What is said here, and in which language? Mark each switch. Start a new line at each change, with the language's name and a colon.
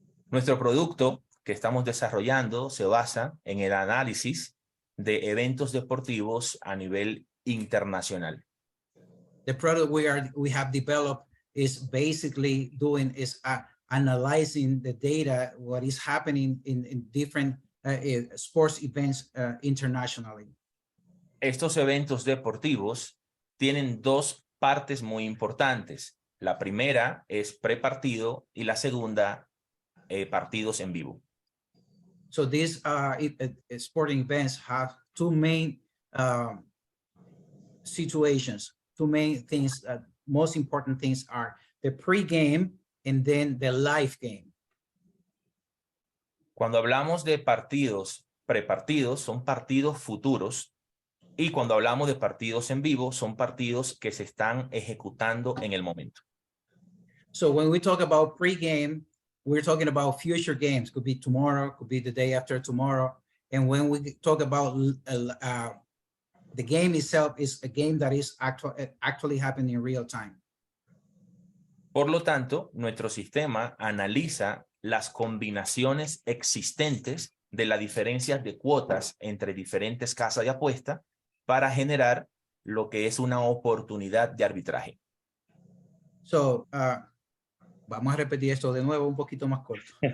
Spanish: Nuestro producto que estamos desarrollando se basa en el análisis de eventos deportivos a nivel internacional.
English: The product we have developed is basically analyzing the data, what is happening in different sports events internationally.
Spanish: Estos eventos deportivos tienen dos partes muy importantes. La primera es prepartido y la segunda partidos en vivo.
English: So these sporting events have two main situations, two main things. Most important things are the pre-game and then the live game.
Spanish: Cuando hablamos de partidos prepartidos, son partidos futuros. Y cuando hablamos de partidos en vivo, son partidos que se están ejecutando en el momento.
English: So when we talk about pre-game, we're talking about future games. Could be tomorrow, could be the day after tomorrow. And when we talk about the game itself, is a game that is actually happening in real time.
Spanish: Por lo tanto, nuestro sistema analiza las combinaciones existentes de las diferencias de cuotas entre diferentes casas de apuesta para generar lo que es una oportunidad de arbitraje. So, vamos a repetir esto de nuevo un poquito más corto.